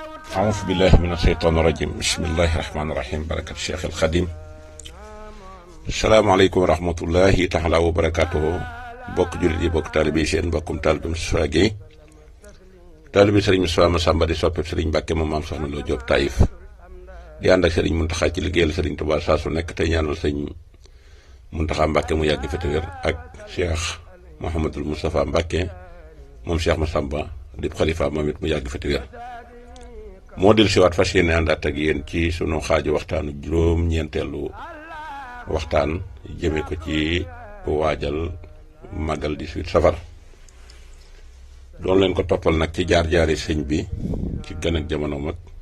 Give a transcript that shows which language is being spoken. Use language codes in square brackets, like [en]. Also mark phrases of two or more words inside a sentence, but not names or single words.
[ar] أعوذ بالله من الشيطان الرجيم بسم الله الرحمن الرحيم بركة الشيخ الخديم السلام عليكم ورحمة الله تعالى وبركاته [wo] bokk jullit yi bokk taalibe yi seen mbokkum taalibe Moustapha Guèye taalibe Serigne Moustapha Massamba di soppeb Serigne Mbacke moom maam Soxna Lo Diop Taïf di ànd ak Serigne Mountakha ci liggéeyal Serigne Touba saa su nekk tey ñaanal Serigne Mountakha Mbacke mu yàgg fi te wér ak Cheikh Mouhamadul Moustapha Mbacke moom Cheikh Massamba di xalifa moom it mu yàgg fi te wér moo del siwaat fas yéene àndaat ak yéen ci sunu xaaju waxtaanu juróom-ñeenteelu waxtaan jëme ko ci waajal màggal 18 safar doon leen ko toppal nag ci jaar-jaari sëñ bi ci gën ak jamono mag